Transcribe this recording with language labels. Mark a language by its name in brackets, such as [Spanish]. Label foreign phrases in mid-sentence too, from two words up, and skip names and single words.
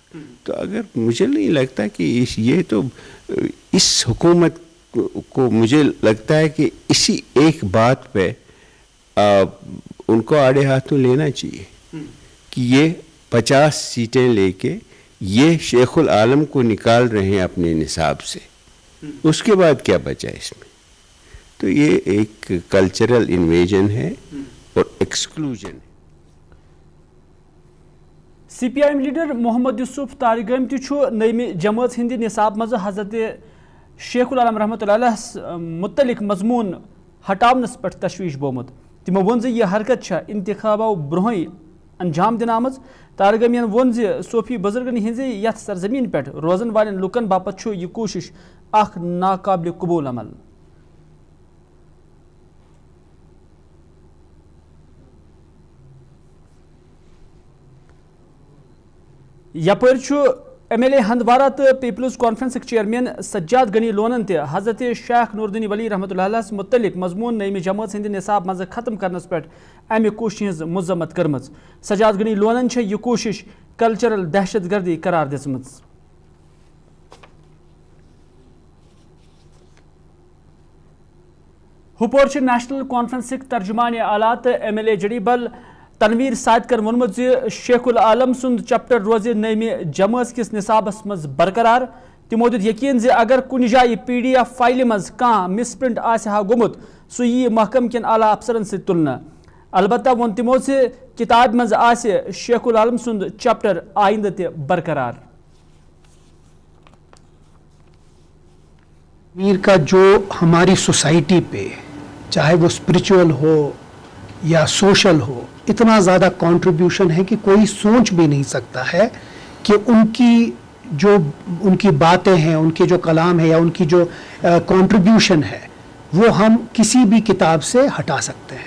[Urdu] تو اگر مجھے نہیں لگتا کہ یہ تو اس حکومت کو مجھے لگتا ہے کہ اسی ایک بات پہ ان کو آڑے ہاتھوں لینا چاہیے کہ یہ 50 سیٹیں لے کے یہ شیخ العالم کو نکال رہے ہیں اپنے نصاب سے اس کے بعد کیا بچا اس میں. تو یہ ایک [English] cultural invasion [Urdu] ہے اور ایکسکلوژن ہے. [Kashmiri] سی پی آئی ایم لیڈر محمد یوسف تارگام تہ نئی جماعت ہند نصاب مز حضرت شیخ العالم رحمۃ اللہ علیہ متعلق مضمون ہٹاونس پہ تشویش بومت. تمو ون زِ یہ حرکت انتخابو برہی انجام دن آمز. تارگامین ون زِ صوفی بزرگن ہز یتھ سرزمین پہ روزن والن لکن باپت یہ کوشش اخ ناقابل قبول عمل. یپر MLA ہندوارہ تو پیپلز کانفرنس چیئرمین سجاد غنی لونن تہ حضرت شیخ نوردین ولی رحمۃ اللہ متعلق مضمون نیم جماعت ہند نصاب مز ختم کرنس پہ امہ کوشش ہز مذمت کرم. سجاد غنی لونن یہ کوشش کلچرل دہشت گردی قرار دژم. ہپور نیشنل کانفرنسک ترجمان اعلیٰ تو MLA جڑیبل تنویر صادقن وونمت شیخ العالم سند چپٹر روز نیم جماعت کس نصابس مز برقرار. تمو دت یقین اگر کن جائے PDF فائلہ مز کان مس پرنٹ آسہ گومت سہ یہ محکم کن اعلیٰ افسرن ست تلنہ. البتہ وون تمو کتاب مز آسہ شیخ العالم سند چپٹر آئندہ تہ برقرار. [Urdu] میر کا جو ہماری سوسائٹی پہ چاہے وہ اسپرچول ہو یا سوشل ہو اتنا زیادہ کنٹریبیوشن ہے کہ کوئی سوچ بھی نہیں سکتا ہے کہ ان کی باتیں ہیں، ان کے جو کلام ہے یا ان کی جو کنٹریبیوشن ہے وہ ہم کسی بھی کتاب سے ہٹا سکتے ہیں.